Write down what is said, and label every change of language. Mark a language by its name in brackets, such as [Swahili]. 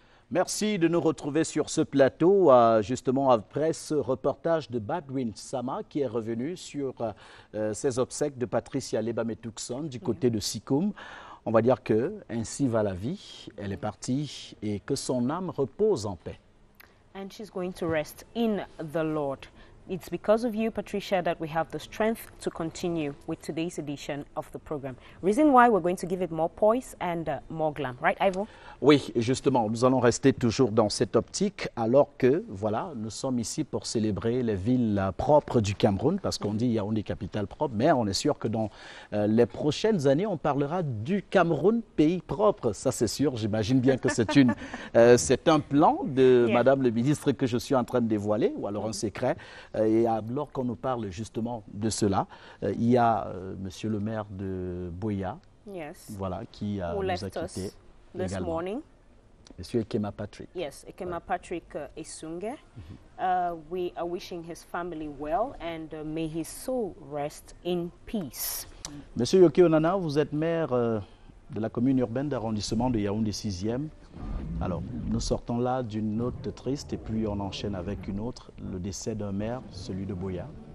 [French] Merci de nous retrouver sur ce plateau, justement après ce reportage de Badwin Sama qui est revenu sur ces obsèques de Patricia Lebame-Tucson du côté de Sikoum. On va dire que ainsi va la vie, elle est partie et que son âme repose en paix. [English] And she's going to rest in the Lord. It's because of you, Patricia, that we have the strength to continue with today's edition of the program. Reason why we're going to give it more poise and more glam. Right, Ivo? [French] Oui, justement, nous allons rester toujours dans cette optique alors que, voilà, nous sommes ici pour célébrer les villes propres du Cameroun parce qu'on dit Yaoundé capitale propre, mais on est sûr que dans les prochaines années, on parlera du Cameroun pays propre. Ça, c'est sûr. J'imagine bien que c'est un plan de Madame le ministre que je suis en train de dévoiler, ou alors un secret. Et alors qu'on nous parle justement de cela, il y a Monsieur le maire de Boya, voilà, qui nous a quittés également. Monsieur Ekema Patrick. [English] Yes, Ekema Patrick Esunge. We are wishing his family well and may his soul rest in peace. [French] Monsieur Yoki Onana, vous êtes maire de la commune urbaine d'arrondissement de Yaoundé 6e. Alors, nous sortons là d'une note triste et puis on enchaîne avec une autre, le décès d'un maire, celui de Boya.